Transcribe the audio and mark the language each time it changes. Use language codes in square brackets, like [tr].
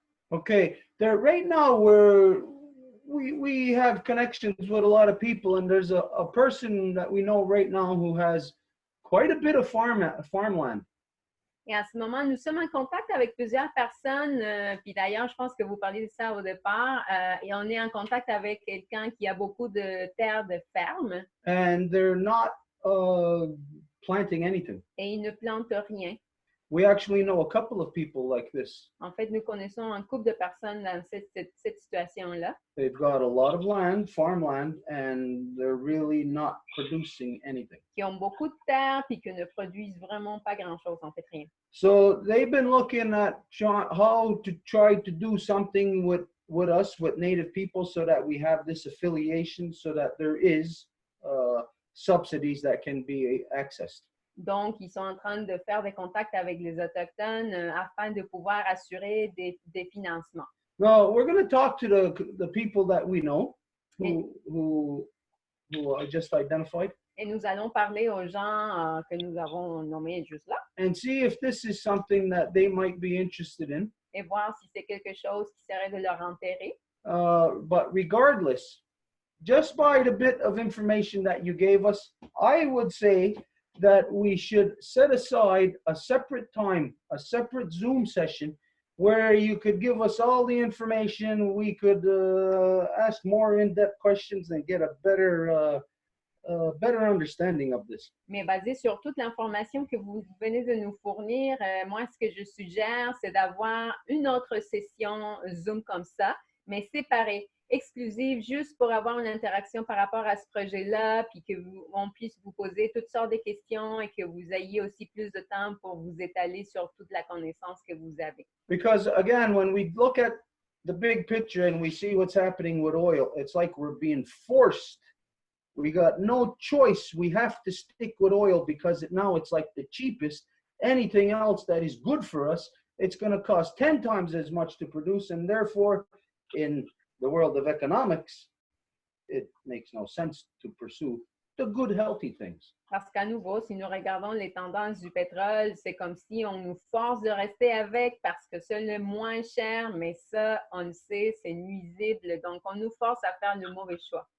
[en] Okay, right now we have connections with a lot of people, and there's a person that we know right now who has quite a bit of farmland. [fr] Et en ce moment, nous sommes en contact avec plusieurs personnes, puis d'ailleurs, je pense que vous parliez de ça au départ, et on est en contact avec quelqu'un qui a beaucoup de terres de ferme. [en] And they're not planting anything. [fr] Et ils ne plantent rien. [en] We actually know a couple of people like this. [fr] En fait, nous connaissons un couple de personnes dans cette situation-là [en] They've got a lot of land, farmland, and they're really not producing anything. [fr] qui ont beaucoup de terre puis qui ne produisent vraiment pas grand-chose, en fait rien. [en] So they've been looking at how to try to do something with us, with Native people, so that we have this affiliation, so that there is subsidies that can be accessed. [fr] Donc, ils sont en train de faire des contacts avec les Autochtones afin de pouvoir assurer des financements. [en] Now, we're going to talk to the people that we know who I just identified. [fr] Et nous allons parler aux gens que nous avons nommés juste là [en] And see if this is something that they might be interested in. [fr] et voir si c'est quelque chose qui serait de leur intérêt. [en] But regardless, just by the bit of information that you gave us, I would say that we should set aside a separate time, a separate Zoom session, where you could give us all the information, we could ask more in-depth questions and get a better understanding of this. [fr] Mais basé sur toute l'information que vous venez de nous fournir, moi, ce que je suggère, c'est d'avoir une autre session Zoom comme ça, mais séparée, exclusive, juste pour avoir une interaction par rapport à ce projet-là, puis qu'on puisse vous poser toutes sortes de questions et que vous ayez aussi plus de temps pour vous étaler sur toute la connaissance que vous avez. [en] Because again, when we look at the big picture and we see what's happening with oil, it's like we're being forced. We got no choice. We have to stick with oil because now it's like the cheapest. Anything else that is good for us, it's going to cost 10 times as much to produce, and therefore, in the world of economics, it makes no sense to pursue the good, healthy things. [fr] Parce qu'à nouveau, si nous regardons les tendances du pétrole, c'est comme si on nous force de rester avec parce que c'est le moins cher, mais ça, on le sait, c'est nuisible. Donc, on nous force à faire le mauvais choix.